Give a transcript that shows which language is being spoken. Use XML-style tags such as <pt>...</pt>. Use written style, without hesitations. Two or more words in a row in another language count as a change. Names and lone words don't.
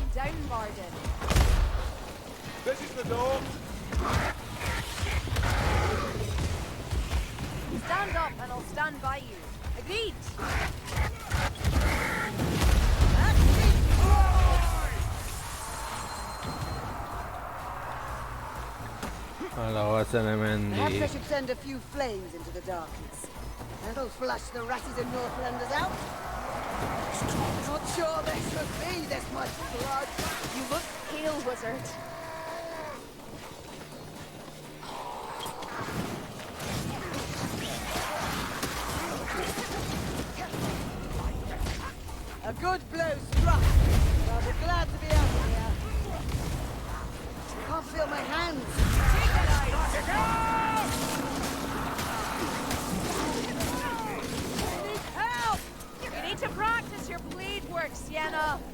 <en>Grimvarden. This is the door. Stand up and I'll stand by you. Agreed?</en> <eu>Ala batzen hemen</eu> <en>Perhaps I di... should send a few flames into the darkness. That'll flush the ratties and Northlanders out. Not sure there should be this much blood. You look pale, wizard. A good blow struck. I'll be glad to be out of here. I can't feel my hands. Help! You need to practice your blade work, Sienna.</en>